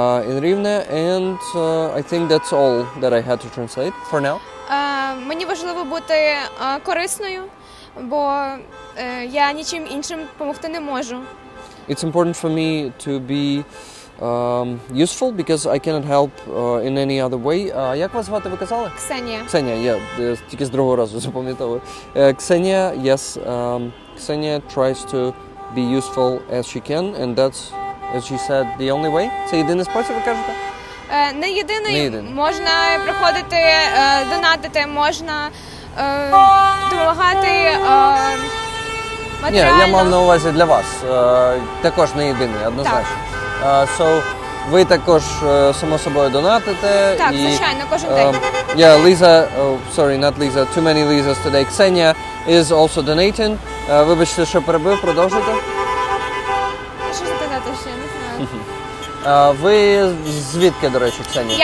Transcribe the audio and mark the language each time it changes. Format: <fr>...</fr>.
<en>In Rivne, and I think that's all that I had to translate for now.</en> <uk>Мені важливо бути корисною, бо я нічим іншим допомогти не можу.</uk> <en>It's important for me to be useful because I cannot help in any other way.</en> <uk>Як вас звати, ви казали? Ксенія. Ксенія, я тільки з другого разу запам'ятовую. Ксенія,</uk> <en>yes,</en> <uk>Ксенія</uk> <en>tries to be useful as she can, and that's, as she said, the only way.</en> <uk>Це єдиний спосіб, ви кажете? Не єдиний. Не єдиний. Можна приходити, донатити, можна допомагати Ні, матеріально. я мав на увазі для вас. Також не єдиний, однозначно.</uk> <en>So,</en> <uk>ви також, само собою, донатите. Так, і, звичайно, кожен день.</uk> <en>Yeah, Lisa, sorry, not Lisa, too many Lisas today. Ksenia is also donating.</en> <uk>Вибачте, що перебив, продовжуйте. Що сказати ще, не знаю. Ви звідки, до речі, Ксенія?</uk>